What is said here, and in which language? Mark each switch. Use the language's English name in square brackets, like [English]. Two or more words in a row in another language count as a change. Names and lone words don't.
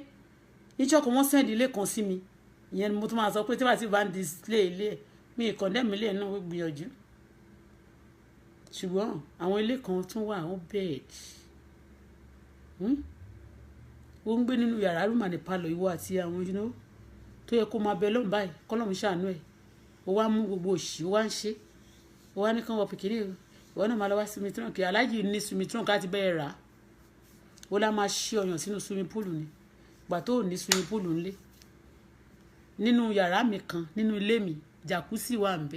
[Yoruba] Níjọ́ kan wọ́n send ilé kan sí mi. Ìyẹn ni mo tún máa sọ pé tí wàá ti bá ń display ilé mi condemn ilé náà ó gbìyànjú. Ṣùgbọ́n àwọn ilé kan tún wà ó bed. Ó ń gbé nínú yàrá [English] room and parlour [Yoruba] ìwọ àti àwọn tó yẹ kó máa bẹ Ọlọ́run báyìí k'Ọlọ́run ṣàánú ẹ̀. Ó wá mú gbogbo òṣì ó wá ń ṣe. Ó wá ní kán wọ pìkìrì o. Ìwọ náà máa lọ wá [English] swimming trunk, [Yoruba] aláàjì ní [English] swimming trunk [Yoruba] láti bẹ́ẹ̀ rà. Ó lá máa ṣí ọyàn sínú [English] swimming pool [Yoruba] ni. Ìgbà tó ò ní [English] swimming pool [Yoruba] ńlé. Nínú yàrá mi kan nínú ilé mi, jacuzzi wà ńbẹ̀.